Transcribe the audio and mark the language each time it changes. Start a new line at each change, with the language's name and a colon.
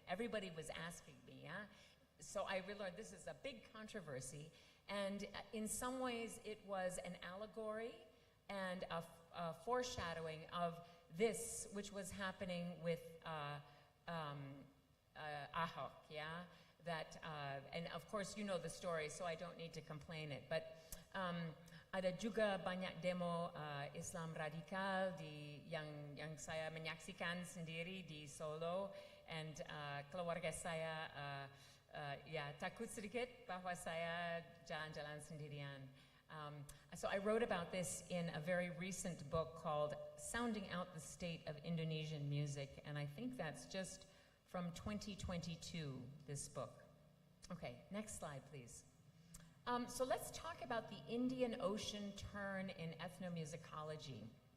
English: Everybody was asking me, yeah? So I realized this is a big controversy, and in some ways it was an allegory and a foreshadowing of this, which was happening with Ahok, yeah? That, and of course you know the story, so I don't need to complain it.
Indonesian: But ada juga banyak demo Islam radikal yang saya menyaksikan sendiri di Solo, and keluarga saya ya takut sedikit bahwa saya jalan-jalan sendirian.
English: So I wrote about this in a very recent book called Sounding Out the State of Indonesian Music, and I think that's just from 2022, this book. Okay, next slide, please. So let's talk about the Indian Ocean turn in ethnomusicology.